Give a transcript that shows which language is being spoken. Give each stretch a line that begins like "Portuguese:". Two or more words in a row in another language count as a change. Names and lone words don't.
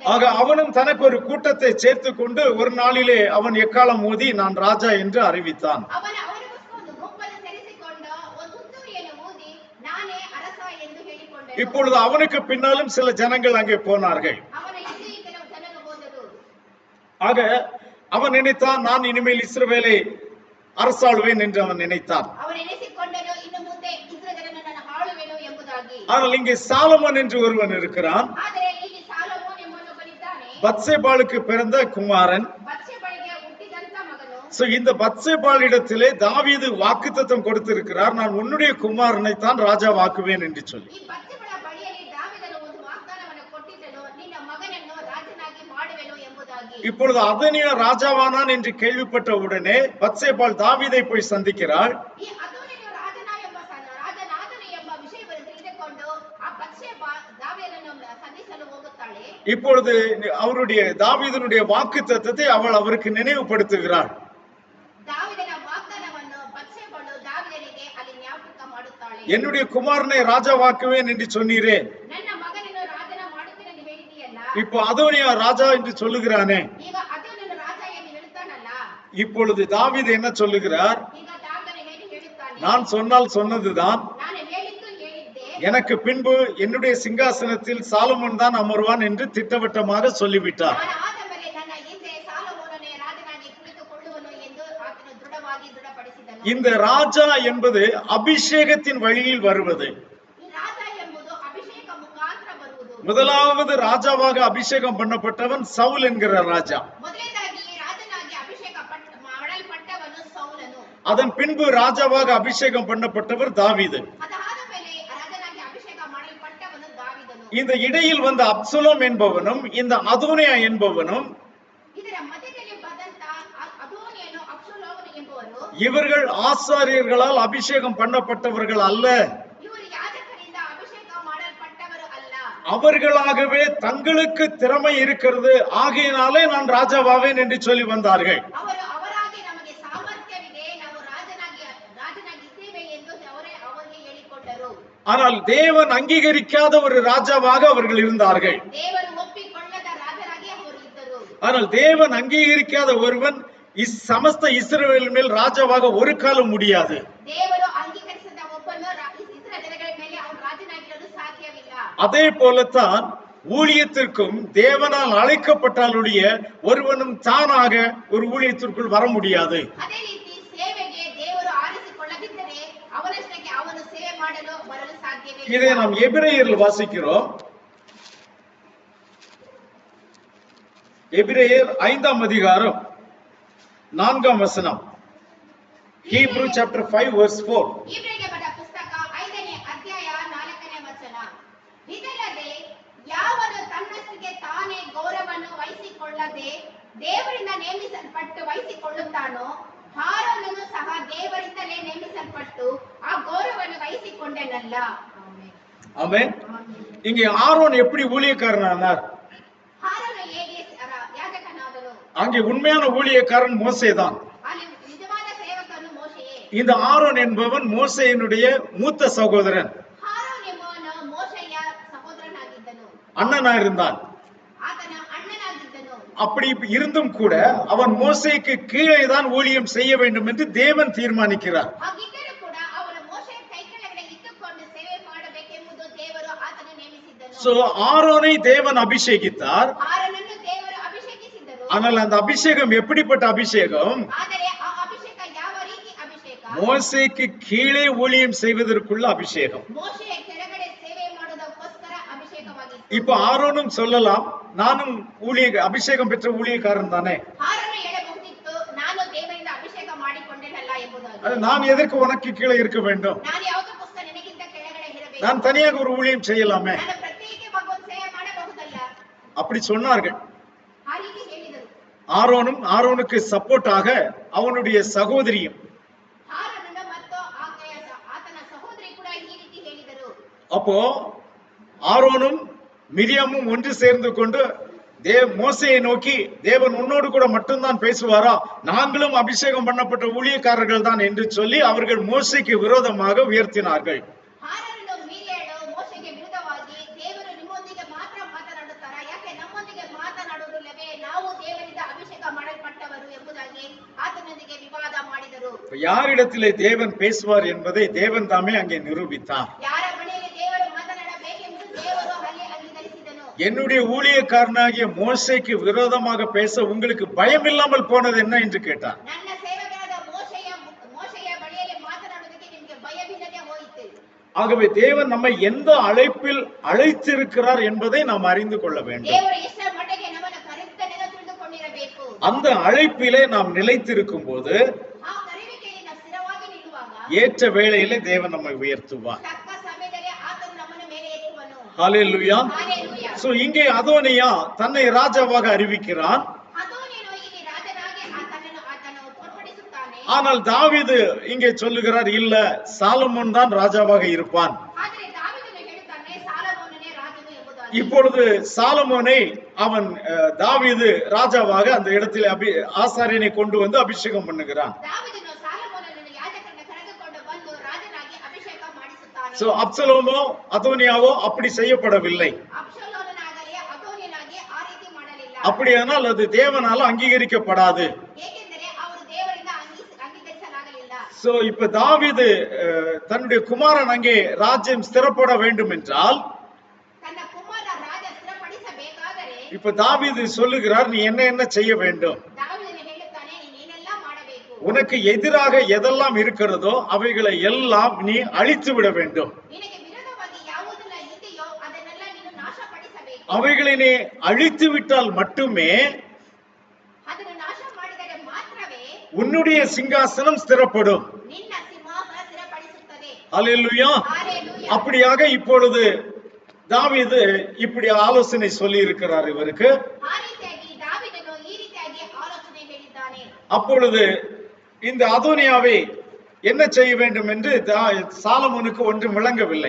Tamil: ஆக அவனும் தனக்கு ஒரு கூட்டத்தை சேர்த்து கொண்டு ஒரு நாளிலே அவன் எக்காலம் ஊதி நான் ராஜா என்று அறிவித்தான்.
Kannada: ಅವನಿಗೋಸ್ಕರ ಒಂದು ಗುಂಪನ್ನು ಸೇರಿಸಿಕೊಂಡು ಒಂದು ತುತ್ತೂರಿಯನ್ನು ಊದಿ ನಾನೇ ಅರಸ ಎಂದು ಹೇಳಿಕೊಂಡನು.
Tamil: இப்பொழுது அவனுக்கு பின்னாலும் சில ஜனங்கள் அங்கே போனார்கள்.
Kannada: ಅವನ ಹಿಂದೆ ಕೆಲವು ಜನರು ಹೋದರು.
Tamil: ஆக அவன் நினைத்தான், நான் இனிமேல் இஸ்ரவேலை அரசாளுவேன் என்று அவன் நினைத்தான்.
Kannada: ಅವನು ಎನಿಸಿಕೊಂಡನು, ಇನ್ನು ಮುಂದೆ ಇಸ್ರಾಯೇಲನ್ನು ನಾನು ಆಳುವೆನು ಎಂಬುದಾಗಿ.
Tamil: ஆனால் இங்கே சாலமோன் என்று ஒருவன் இருக்கிறான்.
Kannada: ಆದರೆ ಇಲ್ಲಿ ಸಾಲೋಮೋನ್ ಎಂಬುವನಿದ್ದಾನೆ,
Tamil: பத்சேபாளுக்கு பிறந்த குமாரன்.
Kannada: ಬತ್ಷೆಬಳಿಗೆ ಹುಟ್ಟಿದಂತ ಮಗನು.
Tamil: சோ இந்த பத்சேபாளிடத்திலே தாவீது வாக்குத்தத்தம் கொடுத்திருக்கிறார், நான் உன்னுடைய குமாரனை தான் ராஜாவாக்குவேன் என்று சொல்லி.
Kannada: ಈ ಬತ್ಷೆಬಳ ಬಳಿಯಲ್ಲಿ ದಾವೀದನು ಒಂದು ವಾಗ್ದಾನವನ್ನು ಕೊಟ್ಟಿದ್ದನು, ನಿನ್ನ ಮಗನನ್ನು ರಾಜನಾಗಿ ಮಾಡುವೆನು ಎಂಬುದಾಗಿ.
Tamil: இப்பொழுது அதனியா ராஜாவானான் என்று கேள்விப்பட்ட உடனே பத்சேபாள் தாவீதை போய் சந்திக்கிறாள்.
Kannada: ಈ ಅದೋನಿಯನು ರಾಜನಾದನು ಎಂಬ ವಿಷಯವನ್ನು ತಿಳಿದುಕೊಂಡು ಆ ಬತ್ಷೆಬ ದಾವೀದನನ್ನು ಸಂಧಿಸಲು ಹೋಗುತ್ತಾಳೆ.
Tamil: இப்பொழுது அவருடைய தாவீதனுடைய வாக்குத்தத்தத்தை அவள் அவருக்கு நினைவுபடுத்துகிறாள்.
Kannada: ದಾವೀದನ ವಾಗ್ದಾನವನ್ನು ಬತ್ಷೆಬಳು ದಾವೀದನಿಗೆ ಅಲ್ಲಿ ಜ್ಞಾಪಕ ಮಾಡುತ್ತಾಳೆ.
Tamil: என்னுடைய குமாரனை ராஜாவாக்குவேன் என்று சொன்னீரே,
Kannada: ನನ್ನ ಮಗನನ್ನು ರಾಜನ ಮಾಡುತ್ತೇನೆ ಎಂದು ಹೇಳಿದೆಯಲ್ಲ,
Tamil: இப்போ அதோனியா ராஜா என்று சொல்லுகிறானே.
Kannada: ಈಗ ಅದೋನನ್ನು ರಾಜ ಎಂದು ಹೇಳ್ತಾನಲ್ಲ,
Tamil: இப்பொழுது தாவீது என்ன சொல்லுகிறார்?
Kannada: ಈಗ ದಾವೀದನು ಏನು ಹೇಳುತ್ತಾನೆ,
Tamil: நான் சொன்னால் சொன்னதுதான்,
Kannada: ನಾನು ಹೇಳಿದ್ದು ಹೇಳಿದ್ದೆ,
Tamil: எனக்கு பின்பு என்னுடைய சிங்காசனத்தில் சாலமோன் தான் அமர்வான் என்று திட்டவட்டமாக சொல்லிவிட்டார்.
Kannada: ನಾನು ಆದ ಮೇಲೆ ನನ್ನ ಹಿಂದೆ ಸಾಲೋಮೋನನೇ ರಾಜನಾಗಿ ಕುಳಿತುಕೊಳ್ಳುವನು ಎಂದು ಆತನು ದೃಢಪಡಿಸಿದನು.
Tamil: இந்த ராஜா என்பது அபிஷேகத்தின் வழியில் வருவது.
Kannada: ಈ ರಾಜ ಎಂಬುದು ಅಭಿಷೇಕ ಮುಖಾಂತರ ಬರುವುದು.
Tamil: முதலாவது ராஜாவாக அபிஷேகம் பண்ணப்பட்டவன் சவுல் என்கிற ராஜா.
Kannada: ಮೊದಲನೇದಾಗಿ ರಾಜನಾಗಿ ಅಭಿಷೇಕ ಮಾಡಲ್ಪಟ್ಟವನು ಸೌಲನು.
Tamil: அதன் பின்பு ராஜாவாக அபிஷேகம் பண்ணப்பட்டவர் தாவீது.
Kannada: ಅದಾದ ಮೇಲೆ ರಾಜನಾಗಿ ಅಭಿಷೇಕ ಮಾಡಲ್ಪಟ್ಟವನು ದಾವೀದನು.
Tamil: இந்த இடையில் வந்த அப்சலோம் என்பவனும் இந்த அதோனியா என்பவனும்
Kannada: ಇದರ ಮಧ್ಯದಲ್ಲಿ ಬಂದಂತ ಅದೋನಿಯನು ಅಬ್ಷಲೋಮನು ಎಂಬುವನು,
Tamil: இவர்கள் ஆசாரியர்களால் அபிஷேகம் பண்ணப்பட்டவர்கள் அல்ல.
Kannada: ಇವರು ಯಾಜಕರಿಂದ ಅಭಿಷೇಕ ಮಾಡಲ್ಪಟ್ಟವರು ಅಲ್ಲ.
Tamil: அவர்களாகவே தங்களுக்கு திறமை இருக்கிறது, ஆகையினாலே நான் ராஜாவாவேன் என்று சொல்லி வந்தார்கள்.
Kannada: ಅವರು ಅವರಾಗಿ ನಮಗೆ ಸಾಮರ್ಥ್ಯವಿದೆ, ನಾವು ರಾಜನಾಗಿದ್ದೇವೆ ಎಂದು ಅವರಿಗೆ ಹೇಳಿಕೊಂಡರು.
Tamil: ஆனால் தேவன் அங்கீகரிக்காத ஒரு ராஜாவாக அவர்கள் இருந்தார்கள்.
Kannada: ದೇವರು ಒಪ್ಪಿಕೊಳ್ಳದ ರಾಜರಾಗಿ ಅವರು ಇದ್ದರು.
Tamil: ஆனால் தேவன் அங்கீகரிக்காத ஒருவன் சமஸ்த இஸ்ரவேல் மேல் ராஜாவாக ஒரு காலம் முடியாது.
Kannada: ದೇವರು ಅಂಗೀಕರಿಸಿದ ಒಬ್ಬನು ಇಸ್ರಾಯೇಲ್ ಜನಗಳ
Tamil: அதே போலத்தான் ஊழியத்திற்கும் தேவனால் அழைக்கப்பட்டாலுடைய ஒருவனும் தானாக ஒரு ஊழியத்திற்குள் வர முடியாது.
Kannada: ಅದೇ ರೀತಿ ಸೇವೆಗೆ ದೇವರು ಆರಿಸಿಕೊಳ್ಳದಿದ್ದರೆ ಅವನಷ್ಟಕ್ಕೆ ಅವನು ಸೇವೆ ಮಾಡಲು ಬರಲು ಸಾಧ್ಯವೇ ಇಲ್ಲ.
Tamil: இதை நாம் எபிரேயரில் வாசிக்கிறோம். எபிரேயர் 5ஆம் அதிகாரம் 4ஆம் வசனம்.
English: Hebrew chapter 5 verse 4.
Kannada: ಇಬ್ರಿಯರಿಗೆ ಬರೆದ ಪುಸ್ತಕ 5ನೇ ಅಧ್ಯಾಯ 4ನೇ ವಚನ. ಇದಲ್ಲದೆ ಯಾವನು ತನ್ನಷ್ಟಕ್ಕೆ ತಾನೇ ಗೌರವವನ್ನು ವಹಿಸಿಕೊಳ್ಳದೆ ದೇವರಿಂದ ನೇಮಿಸಲ್ಪಟ್ಟು ವಹಿಸಿಕೊಳ್ಳುತ್ತಾನೋ ಆರೋನನು ಸಹ ದೇವರಿಂದಲೇ ನೇಮಿಸಲ್ಪಟ್ಟು ಆ ಗೌರವವನ್ನು ವಹಿಸಿಕೊಂಡನಲ್ಲ.
Tamil: ஆமென். இங்கே ஆரோன் எப்படி ஊழியக்காரனானார்?
Kannada: ಆರೋನ ಹೇಗೆ ಯಾಜಕನಾದನು?
Tamil: அங்கே உண்மையான ஊழியக்காரன் மோசேதான்.
Kannada: ಅಲ್ಲಿ ನಿಜವಾದ ಸೇವಕನು ಮೋಶೆಯೇ.
Tamil: இந்த ஆரோன் என்பவன் மோசேயினுடைய மூத்த சகோதரன்.
Kannada: ಆರೋನ್ ಎಂಬವನು ಮೋಶೆಯ ಸಹೋದರನಾಗಿದ್ದನು.
Tamil: அண்ணனா இருந்தான்.
Kannada: ಆತನ ಅಣ್ಣನಾಗಿದ್ದನು.
Tamil: அப்படி இருந்தும் கூட அவன் மோசேக்கு கீழே தான் ஊழியம் செய்ய வேண்டும் என்று தேவன் தீர்மானிக்கிறார்.
Kannada: ಹಾಗಿದ್ದರೂ ಕೂಡ ಅವನು ಮೋಶೆಯ ಕೈ ಕೆಳಗಡೆ ಇಟ್ಟುಕೊಂಡು ಸೇವೆ ಮಾಡಬೇಕೆಂಬುದು ದೇವರು ಆತನ ನೇಮಿಸಿದ್ದನು.
Tamil: சோ ஆரோனை தேவன் அபிஷேகித்தார்.
Kannada: ಆರೋನನ್ನು ದೇವರು ಅಭಿಷೇಕಿಸಿದರು.
Tamil: ஆனால் அந்த அபிஷேகம் எப்படிப்பட்ட அபிஷேகம்?
Kannada: ಆದರೆ ಆ ಅಭಿಷೇಕ ಯಾವ ರೀತಿ ಅಭಿಷೇಕ?
Tamil: மோசேக்கு கீழே ஊழியம் செய்வதற்குள்ள அபிஷேகம்.
Kannada: ಮೋಶೆಯ ಕೆಳಗಡೆ ಸೇವೆ ಮಾಡುವುದಕ್ಕೋಸ್ಕರ ಅಭಿಷೇಕವಾಗಿತ್ತು.
Tamil: இப்ப ஆரோனும் சொல்லலாம், நானும் அபிஷேகம் பெற்ற ஊழியக்காரன் தானே,
Kannada: ಆರೋನ ಹೇಳಬಹುದಿತ್ತು, ನಾನು ದೇವರಿಂದ ಅಭಿಷೇಕ ಮಾಡಿಕೊಂಡೆನಲ್ಲ ಎಂಬುದಾಗಿ.
Tamil: நான் எதற்கு உனக்கு கீழே இருக்க வேண்டும்?
Kannada: ನಾನು ಯಾವುದಕ್ಕೋಸ್ಕರ ನಿನಗಿಂತ ಕೆಳಗಡೆ ಇರಬೇಕು?
Tamil: நான் தனியாக ஒரு ஊழியம் செய்யலாமே.
Kannada: ನಾನು ಪ್ರತ್ಯೇಕವಾಗಿ ಒಂದು ಸೇವೆ ಮಾಡಬಹುದಲ್ಲ?
Tamil: அப்படி சொன்னார்கள்.
Kannada: ಆ ರೀತಿ ಹೇಳಿದರು.
Tamil: ஆரோனும் ஆரோனுக்கு சப்போர்ட்டாக அவனுடைய சகோதரியும்.
Kannada: ಆರೋನನು ಮತ್ತು ಆತನ ಸಹೋದರಿ ಕೂಡ ಈ ರೀತಿ ಹೇಳಿದರು.
Tamil: அப்போ ஆரோனும் மிரியாமும் ஒன்று சேர்ந்து கொண்டு மோசேயை நோக்கி, தேவன் உன்னோடு கூட மட்டும்தான் பேசுவாரா, நாங்களும் அபிஷேகம் பண்ணப்பட்ட ஊழியக்காரர்கள் தான் என்று சொல்லி அவர்கள் மோசேக்கு விரோதமாக உயர்த்தினார்கள்.
Kannada: ಆರೋನನು ಮೀರಿಯಳು ಮೋಶೆಗೆ ವಿರುದ್ಧವಾಗಿ, ದೇವರು ನಿಮ್ಮೊಂದಿಗೆ ಮಾತ್ರ ಮಾತನಾಡುತ್ತಾರಾ, ಯಾಕೆ ನಮ್ಮೊಂದಿಗೆ ಮಾತನಾಡುವುದಿಲ್ಲವೇ, ನಾವು ದೇವರಿಂದ ಅಭಿಷೇಕ ಮಾಡಲ್ಪಟ್ಟವರು ಎಂಬುದಾಗಿ ಆತನೊಂದಿಗೆ ವಿವಾದ ಮಾಡಿದರು.
Tamil: யாரிடத்திலே தேவன் பேசுவார் என்பதை தேவன் தாமே அங்கே நிரூபித்தார்.
Kannada: ಯಾರ ಮನೆಯಲ್ಲಿ ದೇವರು ಮಾತನಾಡಬೇಕೆಂಬುದು ದೇವರು ಅಲ್ಲಿ ಅಂಗೀಕರಿಸಿದನು.
Tamil: என்னுடைய ஊழியக்காரனாகிய மோசேக்கு விரோதமாக பேச உங்களுக்கு பயம் இல்லாமல் போனது என்ன என்று கேட்டார்.
Kannada: ನನ್ನ ಸೇವಕರಾದ ಮೋಶೆಯ ಬಳಿಯಲ್ಲಿ ಮಾತನಾಡುವುದಕ್ಕೆ ನಿಮಗೆ ಭಯವಿಲ್ಲದೆ ಹೋಯಿತು.
Tamil: ஆகவே தேவன் நம்மை எந்த அழைப்பில் அழைத்திருக்கிறார் என்பதை நாம் அறிந்து கொள்ள வேண்டும்.
Kannada: ದೇವರು ಎಷ್ಟರ ಮಟ್ಟಿಗೆ ನಮ್ಮನ್ನು ಕರೆದಿದ್ದಾನೆಂದು ತಿಳಿದುಕೊಂಡಿರಬೇಕು.
Tamil: அந்த அழைப்பிலே நாம் நிலைத்திருக்கும் போது
Kannada: ಆ ಕರೆಯುವಿಕೆಯಲ್ಲಿ ನಾವು ಸ್ಥಿರವಾಗಿ ನಿಲ್ಲುವಾಗ
Tamil: ஏற்ற வேளையிலே தேவன் நம்மை உயர்த்துவார்.
Kannada: ತಕ್ಕ ಸಮಯದಲ್ಲಿ ಆತನು ನಮ್ಮನ್ನು ಮೇಲೆ ಎತ್ತುವನು.
Tamil: ஹல்லேலூயா.
Kannada: ಹಲ್ಲೆಲೂಯಾ.
Tamil: சோ இங்கே அதோனியா தன்னை ராஜாவாக அறிவிக்கிறான்.
Kannada: ಅದೋನಿಯನು ಇಲ್ಲಿ ರಾಜನಾಗಿ ಆತನನ್ನು ತೋರ್ಪಡಿಸುತ್ತಾನೆ.
Tamil: ஆனால் தாவீது இங்கே சொல்லுகிறார், இல்ல சாலமோன் தான் ராஜாவாக இருப்பான்.
Kannada: ಆದರೆ ದಾವೀದನು ಹೇಳುತ್ತಾನೆ, ಸಾಲಮೋನನೇ ರಾಜನು ಎಂಬುದಾಗಿ.
Tamil: இப்பொழுது சாலமோனை அவன் தாவீது ராஜாவாக அந்த இடத்தில் ஆசாரியனை கொண்டு வந்து அபிஷேகம் பண்ணுகிறான்.
Kannada: ದಾವೀದನು ಸಾಲಮೋನನನ್ನು ಯಾಜಕರನ್ನು ಕರೆದುಕೊಂಡು ಬಂದು ರಾಜನಾಗಿ ಅಭಿಷೇಕ ಮಾಡಿಸುತ್ತಾನೆ.
Tamil: சோ அப்சலோமோ அதோனியாவோ அப்படி செய்யப்படவில்லை.
Kannada: ಅಬ್ಷಲೋಮನಾಗಲಿ ಅದೋನಿಯನಾಗಿ ಆ ರೀತಿ ಮಾಡಲಿಲ್ಲ.
Tamil: அப்படியானால் அது தேவனால அங்கீகரிக்கப்படாது.
Kannada: ಏಕೆಂದರೆ ಅವರು ದೇವರಿಂದ ಅಂಗೀಕರಿಸಲಾಗಲಿಲ್ಲ.
Tamil: சோ இப்ப தாவீது தன்னுடைய குமாரன் அங்கே ராஜ்யம் ஸ்திரப்பட வேண்டும் என்றால்,
Kannada: ತನ್ನ ಕುಮಾರ ರಾಜ ಸ್ಥಿರಪಡಿಸಬೇಕಾದರೆ
Tamil: இப்ப தாவீது சொல்லுகிறார், நீ என்ன செய்ய வேண்டும்?
Kannada: ದಾವೀದನು ಹೇಳುತ್ತಾನೆ, ನೀನೆಲ್ಲ ಮಾಡಬೇಕು.
Tamil: உனக்கு எதிராக எதெல்லாம் இருக்கிறதோ அவைகளை எல்லாம் நீ அழித்து விட வேண்டும்.
Kannada: ನಿನಗೆ ವಿರೋಧವಾಗಿ ಯಾವುದೆಲ್ಲ ಇದೆಯೋ ಅದನ್ನೆಲ್ಲ ನೀನು ನಾಶಪಡಿಸಬೇಕು.
Tamil: அவைகளை நீ அழித்து விட்டால் மட்டுமே
Kannada: ಅದನ್ನು ನಾಶ ಮಾಡಿದರೆ ಮಾತ್ರವೇ
Tamil: உன்னுடைய சிங்காசனம் ஸ்திரப்படும்.
Kannada: ನಿನ್ನ ಸಿಂಹಾಸನ ಸ್ಥಿರಪಡಿಸುತ್ತದೆ.
Tamil: ஹல்லேலூயா.
Kannada: ಹಲ್ಲೆಲೂಯಾ.
Tamil: அப்படியாக இப்பொழுது தாவீது இப்படி ஆலோசனை சொல்லி இருக்கிறார் இவருக்கு.
Kannada: ಆ ರೀತಿಯಾಗಿ ದಾವೀದನು ಈ ರೀತಿಯಾಗಿ ಆಲೋಚನೆ ಹೇಳಿದ್ದಾನೆ.
Tamil: அப்பொழுது இந்த அதோனியாவை என்ன செய்ய வேண்டும் என்று சாலமோனுக்கு ஒன்றும் விளங்கவில்லை.